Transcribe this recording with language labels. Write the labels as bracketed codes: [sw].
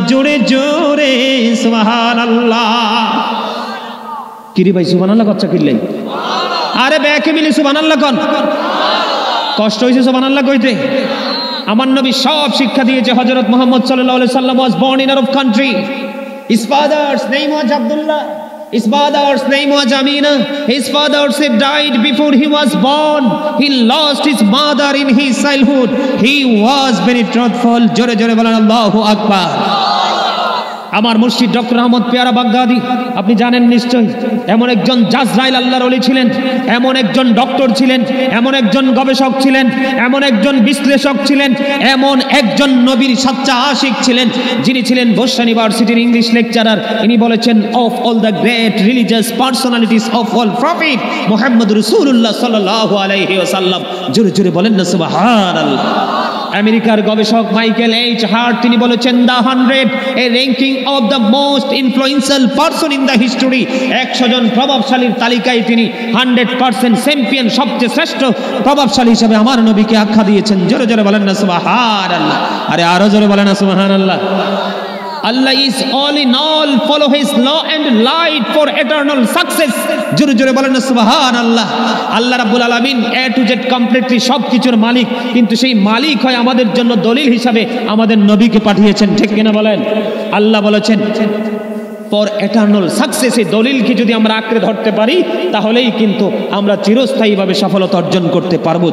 [bn] জোরে জোরে সুবহানাল্লাহ। কিরে ভাই সুবহানাল্লাহ কচ্চা কিনলেন? আরে ব্যাকে মিলে সুবহানাল্লাহ কোন কষ্ট হয়েছে সুবহানাল্লাহ কইতে? আমার নবী সব শিক্ষা দিয়েছে। হযরত মুহাম্মদ সাল্লাল্লাহু আলাইহি সাল্লাম [en] was born in Arab country. His father's name was Abdullah. His father's name was Amina. His father died before he was born. He lost his mother in his childhood. He was very truthful. [bn] জোরে জোরে বলেন আল্লাহু আকবার। আমার মুর্শিদ doctor Ahmad পেয়ারা বাগদাদি, আপনি জানেন নিশ্চয়ই, এমন একজন জাজরাইল আল্লাহর ওলি ছিলেন, এমন একজন ডক্টর ছিলেন, এমন একজন গবেষক ছিলেন, এমন একজন বিশ্লেষক ছিলেন, এমন একজন নবীর সাচ্চা আশিক ছিলেন, যিনি ছিলেন বর্ষা ইউনিভার্সিটির ইংলিশ লেকচারার। ইনি বলেছেন, [en] Of all the great religious personalities of all prophet Muhammad রাসূলুল্লাহ সাল্লাল্লাহু আলাইহি ওয়াসাল্লাম। [bn] জোরে জোরে বলেন না সুবহানাল্লাহ। আমেরিকার গবেষক মাইকেল এইচ হার্ট তিনি বলেছেন, [en] The 100 a ranking of the most influential person in the history. [bn] 100 জন প্রভাবশালীর তালিকায় তিনি 100% চ্যাম্পিয়ন, সবচেয়ে শ্রেষ্ঠ প্রভাবশালী হিসেবে আমার নবীকে আখ্যা দিয়েছেন। জোরে জোরে বলেন না সুবহানাল্লাহ। আরে আরো জোরে বলেন না সুবহানাল্লাহ। [en] Allah is all in all, follow his law and light for eternal success. [bn] জোরে জোরে বলেন না সুবহানাল্লাহ। আল্লাহ রাব্বুল আলামিন A to Z কমপ্লিটলি সবকিছুর মালিক, কিন্তু সেই মালিক হয় আমাদের জন্য দলিল হিসাবে আমাদের নবীকে পাঠিয়েছেন, ঠিক কিনা বলেন? আল্লাহ বলেছেন [en] For eternal success. [bn] এই দলিলকে যদি আমরা আঁকড়ে ধরতে পারি তাহলেই কিন্তু আমরা চিরস্থায়ীভাবে সফলতা অর্জন করতে পারবো।